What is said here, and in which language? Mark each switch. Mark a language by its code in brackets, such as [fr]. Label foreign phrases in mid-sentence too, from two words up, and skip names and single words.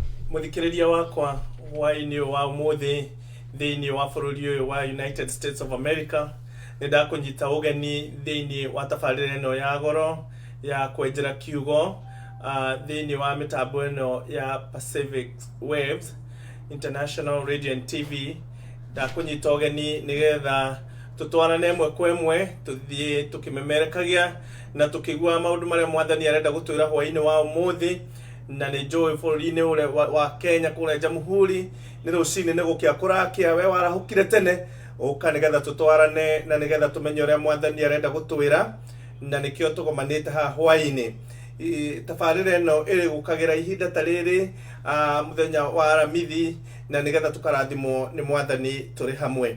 [ki] Muthikiriria wakwa hwaini wa umuthi thiini wa bururi uyu wa United States of America nindakunyita ugeni thiini wa tabarira ino ya goro ya kwenjera kiugo thiini wa mitambo ino ya Pacific Waves International Radio and TV. Ndakunyita ugeni nigetha tutwarane mwe kwa mwe tuthie tukimemerekagia na tukigua maundu maria mwathani arenda gutwira hwaini wa umuthi na ni joy bururi-ini ule wa Kenya kule Jamhuri ni rucini ni gukia kurakia we warahukire tene uka nigetha tutwarane na nigetha tumenye uria mwathani arenda gutwira na nikio tugomanite ha hwaini. Tabarira ino iri gukagira ihinda tariri muthenya wa aramithi na nigetha tukarathimwo ni mwathani turi hamwe.